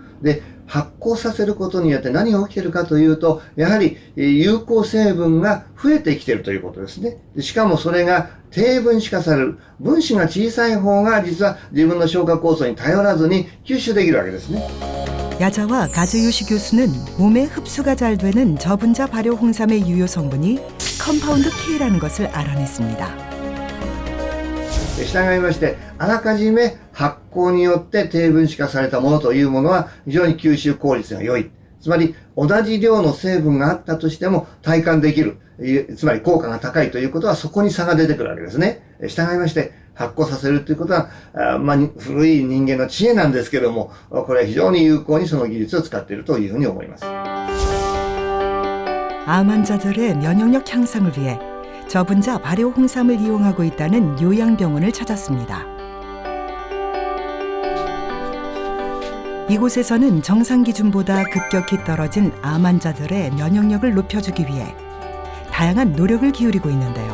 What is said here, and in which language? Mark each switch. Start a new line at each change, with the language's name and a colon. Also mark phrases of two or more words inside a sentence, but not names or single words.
Japanese: で、発酵させることによって何が起きているかというと、やはり有効成分が増えてきているということですね。しかもそれが低分子化される。分子が小さい方が実は自分の消化酵素に頼らずに吸収できるわけですね。
Korean: 야자와 가즈요시 교수는 몸에 흡수가 잘 되는 저분자 발효 홍삼의 유효 성분이 컴파운드 K라는 것을 알아냈습니다.
Japanese: 従いまして、あらかじめ発酵によって低分子化されたものというものは非常に吸収効率が良い。つまり同じ量の成分があったとしても体感できる。つまり効果が高いということはそこに差が出てくるわけですね。従いまして発酵させるということは、古い人間の知恵なんですけども、これは非常に有効にその技術を使っているというふうに思います。
Korean: 암 환자들의 면역력 향상을 위해 저분자 발효 홍삼을 이용하고 있다는 요양병원을 찾았습니다. 이곳에서는 정상 기준보다 급격히 떨어진 암 환자들의 면역력을 높여주기 위해 다양한 노력을 기울이고 있는데요.